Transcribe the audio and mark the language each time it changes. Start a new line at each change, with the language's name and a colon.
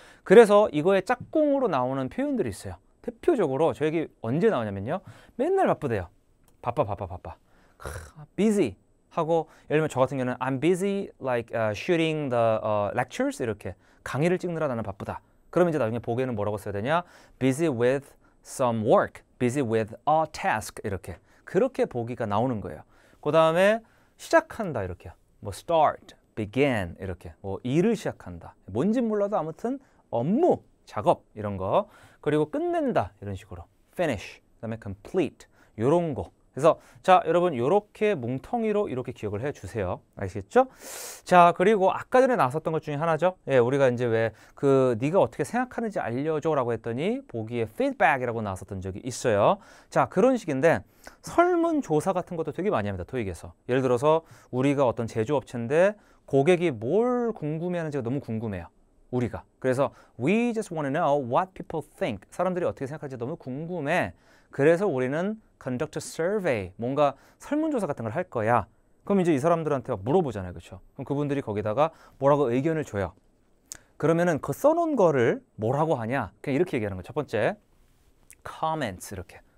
Korean: 그래서 이거에 짝꿍으로 나오는 표현들이 있어요. 대표적으로 저에게 언제 나오냐면요. 맨날 바쁘대요. 바빠. busy 하고 예를 들면 저 같은 경우는
English: I'm busy like shooting the lectures
Korean: 이렇게 강의를 찍느라 나는 바쁘다. 그러면 이제 나중에 보기에는 뭐라고 써야 되냐?
English: busy with some work, busy with a task 이렇게.
Korean: 그렇게 보기가 나오는 거예요. 그 다음에 시작한다 이렇게. 뭐 start, begin 이렇게. 뭐 일을 시작한다. 뭔진 몰라도 아무튼 업무, 작업 이런 거. 그리고 끝낸다 이런 식으로. finish, 그다음에 complete 이런 거. 그래서 자, 여러분 이렇게 뭉텅이로 이렇게 기억을 해 주세요. 아시겠죠? 자, 그리고 아까 전에 나왔었던 것 중에 하나죠. 예, 우리가 이제 왜 그 네가 어떻게 생각하는지 알려줘라고 했더니 보기에 feedback이라고 나왔었던 적이 있어요. 자, 그런 식인데 설문조사 같은 것도 되게 많이 합니다. 토익에서. 예를 들어서 우리가 어떤 제조업체인데 고객이 뭘 궁금해하는지가 너무 궁금해요. 우리가. 그래서
English: we just want to know what people think.
Korean: 사람들이 어떻게 생각하는지 너무 궁금해. 그래서 우리는
English: conduct a survey,
Korean: 뭔가 설문조사 같은 걸 할 거야. 그럼 이제 이 사람들한테 물어보잖아요. 그렇죠? 그럼 그분들이 거기다가 뭐라고 의견을 줘요. 그러면은 그 써놓은 거를 뭐라고 하냐? 그냥 이렇게 얘기하는 거예요. 첫 번째, comments 이렇게.